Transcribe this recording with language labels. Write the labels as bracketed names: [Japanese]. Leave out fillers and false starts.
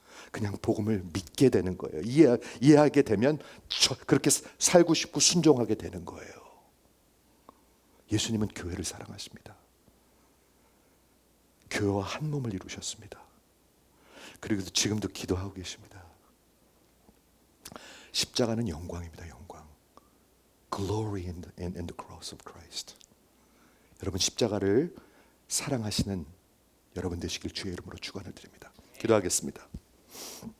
[Korean] 그냥 복음을 믿게 되는 거예요. 이해하게 되면 그렇게 살고 싶고 순종하게 되는 거예요. 예수님은 교회를 사랑하십니다. 교회와 한 몸을 이루셨습니다. 그리고 지금도 기도하고 계십니다. 십자가는 영광입니다. 영광. [English] Glory in the cross of Christ. [Korean] 여러분 십자가를 사랑하시는 여러분 되시길 주의 이름으로 축원을 드립니다. 기도하겠습니다.